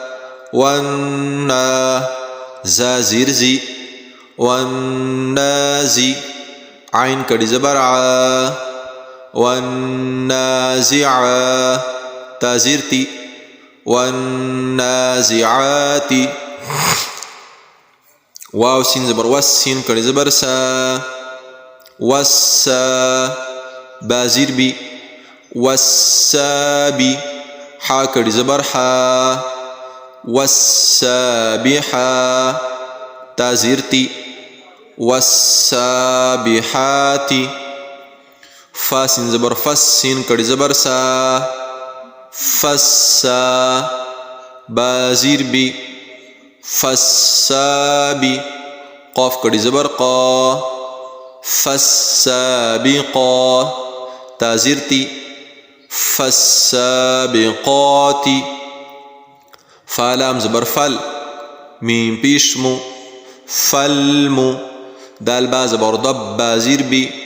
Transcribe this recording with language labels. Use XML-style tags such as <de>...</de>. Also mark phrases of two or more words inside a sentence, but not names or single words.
<ur>والنا زا زير زي والنازي عين کڑی زبر ع والنازع تا زير تي والنازعات واو سين زبر وس سين کڑی زبر سا والسا بازير بي والسابي حا کڑی زبر حا والسابحا تازير تي والسابحات فا سين زبر فس سين کڑی زبر سا فسا بازير بي فسابي قاف کڑی زبر قا فالسابقا تازير تي فالسابقات فالام زبر فل ميم بيشمو فالمو دال با زبر ضب بازير بي</ur>